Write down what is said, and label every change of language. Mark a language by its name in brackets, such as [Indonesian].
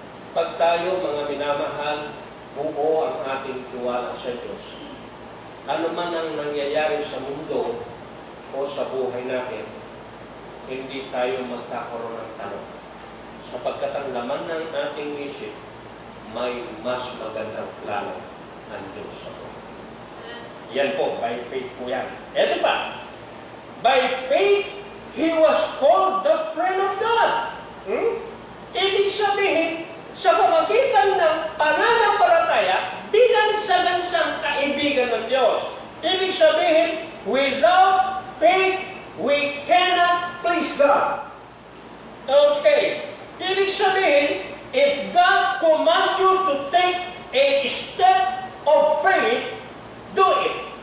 [Filipino] Pag tayo, mga minamahal, buo ang ating tiwala sa Diyos, ano man ang nangyayari sa mundo o sa buhay natin, hindi tayo magkakaroon ng tanong. Sapagkat ang laman ng ating isip, may mas magandang plano ng Diyos sa buhay. Yan po, [English] by faith [Filipino] po yan. Eto pa, [English] by faith, he was called the friend of God. [Filipino] Ibig sabihin, sa pamagitan ng pananampalataya, binansagan siyang kaibigan ng Diyos. Ibig sabihin, [English] without faith, we cannot please God. Okay. [Filipino] Ibig sabihin, [English] if God commands you to take a step of faith, do it.